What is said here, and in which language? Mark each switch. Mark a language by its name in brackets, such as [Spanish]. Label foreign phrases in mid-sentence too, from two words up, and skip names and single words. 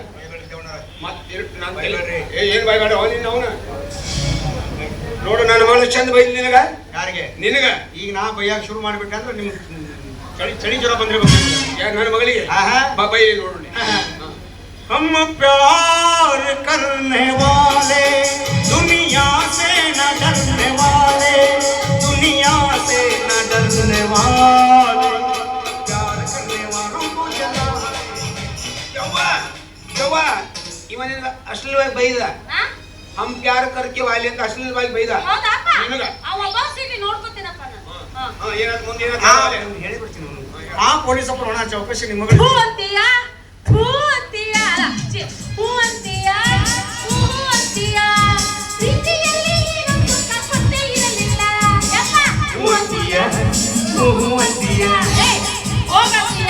[Kannada] ಏನ್ ಬಾಯ್ಬೇಡ ನೀನ್ ಅವನ ನೋಡು ನನ್ನ ಮಗಳು ಚಂದ ಬೈದ್ ನಿನಗ ಯಾರಿಗೆ ನಿನಗ ಈಗ ನಾ ಬೈಯಾಗ ಶುರು ಮಾಡ್ಬಿಟ್ಟೆ ಅಂದ್ರೆ ನಿಮ್ ಚಳಿ ಜ್ವರ ಬಂದಿರ್ಬೇಕು ಯಾರು ನನ್ನ ಮಗಳಿಗೆ ಆಹಾ. ಬೈ ನೋಡು ನೀ. [Hindi] हम प्यार करने वाले दुनिया से न डरने वाले दुनिया से न डरने वाले प्यार करने वालों को जला [Kannada] ಯವ್ವ ಯವ್ವ ಇವನಿಂದ ಅಶ್ಲೀಲವಾಗಿ ಬೈದ [Hindi] हम प्यार करके वाली [Kannada] ಅಂತ ಅಶ್ಲೀಲವಾಗಿ ಬೈದ ಹೌದಪ್ಪ ನಿನಗ ಅವ ಬಾಸ್ ಇಲ್ಲಿ ನೋಡ್ಕೊತೀನಪ್ಪ ನಾನು ಏನಾದ್ರು ಮುಂದೆ ಹೇಳಿಬಿಡ್ತೀನಿ ಆ ಪೊಲೀಸಪ್ಪ ಒಣ ಚೌಕಶಿ ನಿಮ್ಮ ಮಗಳು ಹೂ ಅಂತೀಯಾ ಹೂ ಅಂತೀಯಾ ಅಲ್ಲ ಛೆ, ಹೂ ಅಂತೀಯಾ ಹೂ ಅಂತೀಯಾ ಪ್ರೀತಿಯಲ್ಲಿ ಒಂದು ಕಪ್ಪತ್ತೆ ಇರಲಿಲ್ಲ ಯಪ್ಪ ಹೂ ಅಂತೀಯಾ ಏ ಹೋಗಂತೀಯಾ